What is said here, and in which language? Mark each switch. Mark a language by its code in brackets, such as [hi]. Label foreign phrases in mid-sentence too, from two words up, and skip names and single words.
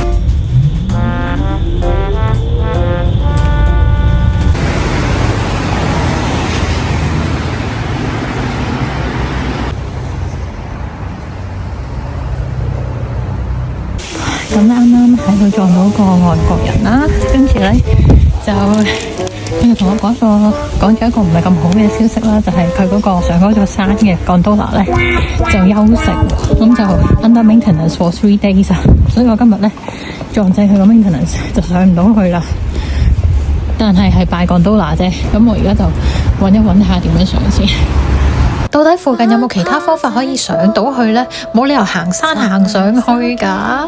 [yue] 咁啱啱喺度撞到個外國人啦，跟住咧就佢就同我講咗一個唔係咁好嘅消息啦，就係佢嗰個上嗰座山嘅 gondola 咧就休息，咁就 [en] under maintenance for 3 days [yue] 啊，所以我今日咧撞正佢個 maintenance 就上唔到去啦。但係拜 gondola 啫，咁我而家就揾一揾下點樣上先。到底附近有冇其他方法可以上到去呢？冇理由行山行上去㗎。